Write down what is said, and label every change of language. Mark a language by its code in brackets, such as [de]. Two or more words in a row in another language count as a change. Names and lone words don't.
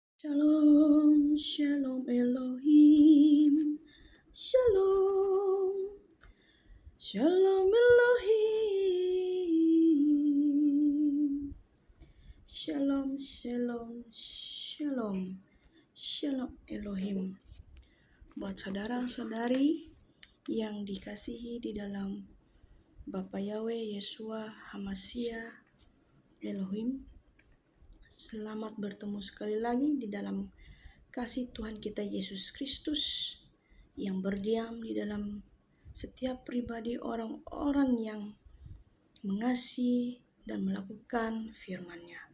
[he] שלום, שלום אלוהים, שלום, שלום אלוהים, שלום, שלום, שלום, שלום אלוהים. [id] Buat saudara-saudari yang dikasihi di dalam Bapa Yahweh, Yeshua, Hamashiach, Elohim, selamat bertemu sekali lagi di dalam kasih Tuhan kita Yesus Kristus yang berdiam di dalam setiap pribadi orang-orang yang mengasihi dan melakukan firman-Nya.